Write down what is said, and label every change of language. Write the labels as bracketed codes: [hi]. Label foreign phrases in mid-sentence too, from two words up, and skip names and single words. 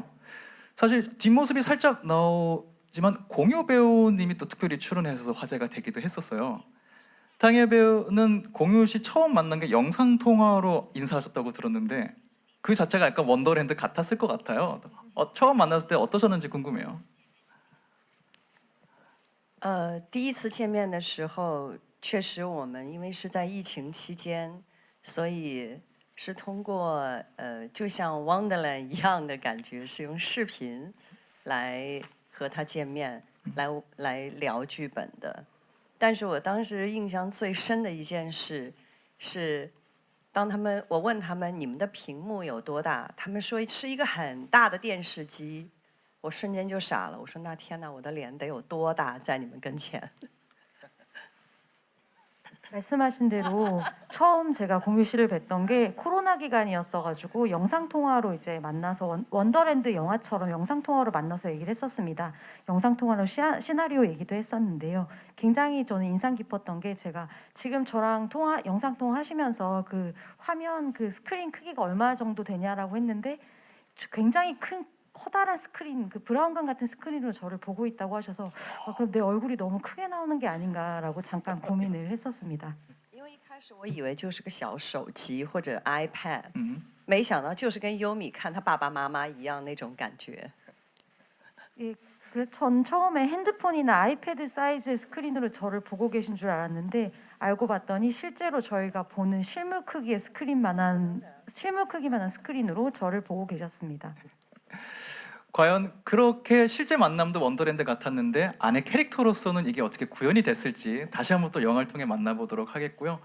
[ko] 사실 뒷모습이 살짝 나오지만 공효 배우님이 또 특별히 출연해서 화제가 되기도 했었어요. 탕예 배우는 공효 씨 처음 만난 게 영상 통화로 인사하셨다고 들었는데 그 자체가 약간 원더랜드 같았을 것 같아요. 처음 만났을 때 어떠셨는지 궁금해요. [zh] 第一次见面的时候，确实我们因为是在疫情期间，所以是通过就像 Wonderland 一样的感觉，是用视频来和他见面，来聊剧本的。但是我当时印象最深的一件事是，当我问他们你们的屏幕有多大，他们说是一个很大的电视机。我瞬间就傻了，我说那天哪，我的脸得有多大在你们跟前？ [ko] 말씀하신 대로 처음 제가 공유 씨를 뵀던 게 코로나 기간이었어가지고 영상 통화로 이제 만나서 원더랜드 영화처럼 영상 통화로 만나서 얘기를 했었습니다. 영상 통화로 시나리오 얘기도 했었는데요. 굉장히 저는 인상 깊었던 게 제가 지금 저랑 영상 통화 하시면서 그 화면 그 스크린 크기가 얼마 정도 되냐라고 했는데 굉장히 커다란 스크린, 그 브라운관 같은 스크린으로 저를 보고 있다고 하셔서 그럼 내 얼굴이 너무 크게 나오는 게 아닌가라고 잠깐 고민을 했었습니다. [zh] 因为一开始我以为就是个小手机或者 iPad， 음. 没想到就是跟优米看他爸爸妈妈一样那种感觉。 [ko] 예, 그래서 전 처음에 핸드폰이나 아이패드 사이즈의 스크린으로 저를 보고 계신 줄 알았는데 알고 봤더니 실제로 저희가 보는 실물 크기의 스크린만한 스크린으로 저를 보고 계셨습니다. 과연 그렇게 실제 만남도 원더랜드 같았는데 안에 캐릭터로서는 이게 어떻게 구현이 됐을지 다시 한번 또 영화를 통해 만나보도록 하겠고요.